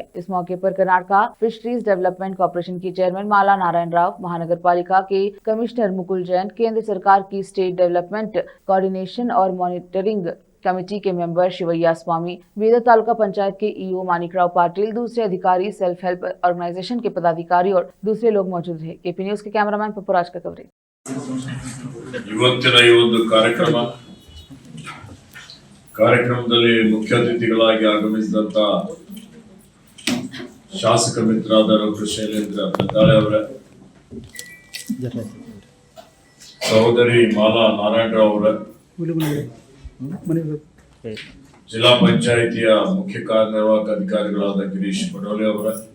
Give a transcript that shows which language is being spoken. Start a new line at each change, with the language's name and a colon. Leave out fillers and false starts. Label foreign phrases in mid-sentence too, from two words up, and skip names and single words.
Hindi: इस मौके पर कर्नाटक फिशरीज डेवलपमेंट कॉर्पोरेशन की चेयरमैन माला नारायण राव, महानगर पालिका के कमिश्नर मुकुल जैन, केंद्र सरकार की स्टेट डेवलपमेंट कोऑर्डिनेशन और मॉनिटरिंग कमेटी के मेंबर शिवैया स्वामी, बीदर तालुका पंचायत के ईओ मानिकराव पाटिल, दूसरे अधिकारी,
English: self help organization
Hindi: के पदाधिकारी और दूसरे लोग मौजूद रहे। केपी न्यूज के कैमरामैन पपुराज का कवरेज।
Kannada: ಇವತ್ತಿನ ಈ ಒಂದು ಕಾರ್ಯಕ್ರಮದಲ್ಲಿ ಮುಖ್ಯ ಅತಿಥಿಗಳಾಗಿ ಆಗಮಿಸಿದಂತ ಶಾಸಕ ಮಿತ್ರರಾದ ಡಾಕ್ಟರ್ ಶೈಲೇಂದ್ರ ಬೆಲ್ದಾಳೆ ಅವರೇ, ಸಹೋದರಿ ಮಾಲಾ ನಾರಾಯಣರಾವ್ ಅವರೇ, ಜಿಲ್ಲಾ ಪಂಚಾಯಿತಿಯ ಮುಖ್ಯ ಕಾರ್ಯನಿರ್ವಾಹಕ ಅಧಿಕಾರಿಗಳಾದ ಗಿರೀಶ್ ಬಡೋಲೆ ಅವರೇ,